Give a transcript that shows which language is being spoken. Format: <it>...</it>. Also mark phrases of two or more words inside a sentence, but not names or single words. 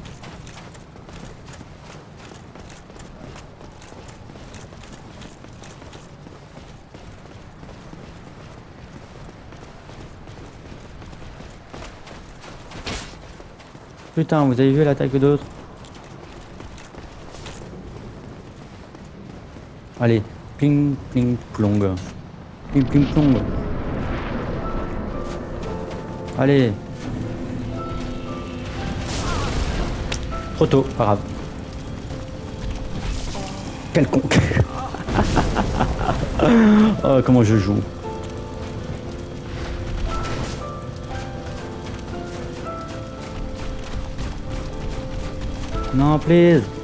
<fr>Putain, vous avez vu l'attaque d'autres? Allez, pling, pling, plong. Pling, pling, plong. Allez. Trop tôt, pas grave. Quel con. Oh, comment je joue. Non, please.</fr>